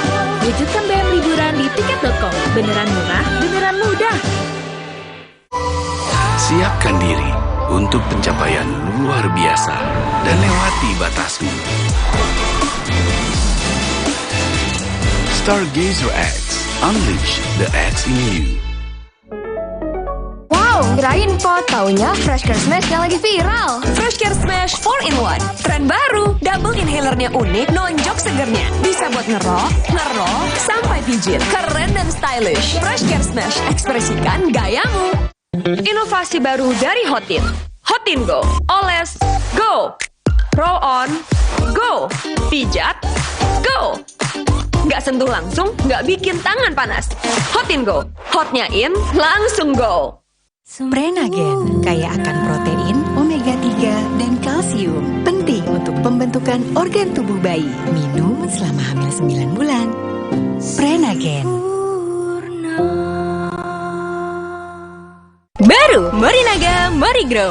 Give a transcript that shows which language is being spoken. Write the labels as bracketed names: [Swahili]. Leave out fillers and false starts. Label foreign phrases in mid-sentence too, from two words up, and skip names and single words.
[Indonesian] Wujudkan BM liburan di tiket.com. Beneran murah, beneran mudah. Siapkan diri untuk pencapaian luar biasa dan lewati batasmu. [English] Stargazer X, unleash the X in you. [Indonesian] Wow, kirain pot, taunya Fresh Care Smash yang lagi viral. Fresh Care Smash 4-in-1, tren baru, double inhalernya unik, nonjok segernya. Bisa buat ngerok, sampai pijit, keren dan stylish. Fresh Care Smash, ekspresikan gayamu. Inovasi baru dari Hotin. Hotin Go. [English] Oles, go. Roll on, go. [Indonesian] Pijat, go. Nggak sentuh langsung, nggak bikin tangan panas. Hotin Go. Hotnya in, langsung go. Prenagen kaya akan protein, omega 3, dan kalsium. Penting untuk pembentukan organ tubuh bayi. Minum selama hamil 9 bulan. Prenagen. Baru Morinaga Morigrow.